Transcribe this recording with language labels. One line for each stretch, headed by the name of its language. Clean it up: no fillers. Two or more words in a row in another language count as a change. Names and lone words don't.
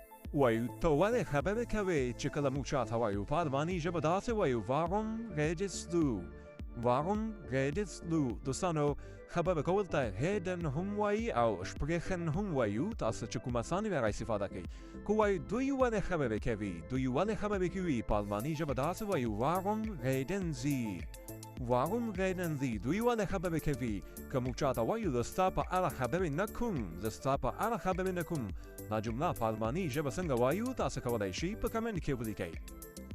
Pashto: وایو تو ولې خبرې کوې چې کله موږ چاته وایو په الماني ژبه داسې وایو
German: warum redest du warum redest du
Pashto: دوستانو خبرې کول ته reden هم وایي او sprechen هم وایو تاسو چې کومه ثاني راځي استفاده کوي کو وایو دوی ولې خبرې کوي دوی ولې خبرې کوي په الماني ژبه داسې وایو
German: warum reden sie Warum reden Sie
Pashto: دوی ولې خبرې کوي که موږ چاته وایو زه ستا په اړه خبرې نه کوم زه ستا په اړه خبرې نه کوم دا جمله په الماني ژبه څنګه وایو تاسو کولی شئ په کمنټ کې ولیکئ